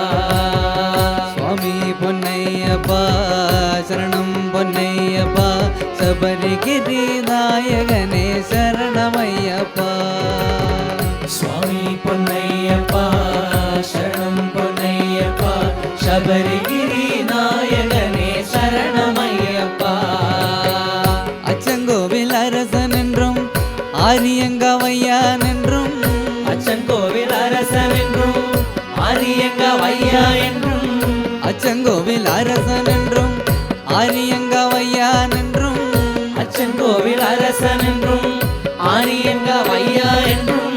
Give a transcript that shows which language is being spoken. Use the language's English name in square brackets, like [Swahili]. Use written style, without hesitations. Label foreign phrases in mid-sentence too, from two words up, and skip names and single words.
[Malayalam] സ്വാമി പൊന്നയ്യപ്പ ശരണം പൊന്നയ്യപ്പ ശബരിഗിരി നായകനെ ശരണമയ്യപ്പ. സ്വാമി പൊന്നയ്യപ്പ ശരണം പൊന്നയ്യപ്പ ശബരിഗിരി നായകനെ ശരണമയ്യപ്പ. [Tamil] അച്ചൻകോവിൽ அரசன் என்றும் ஆரியங்கவையான் என்றும் அச்சன் கோவில் அரசன் என்றும் ஆரியங்கவையா என்றும் அச்சங்கோவில் அரசன் என்றும் ஆரியங்கவையான் என்றும் அச்சன் கோவில் அரசன் என்றும் ஆரியங்கவையா என்றும்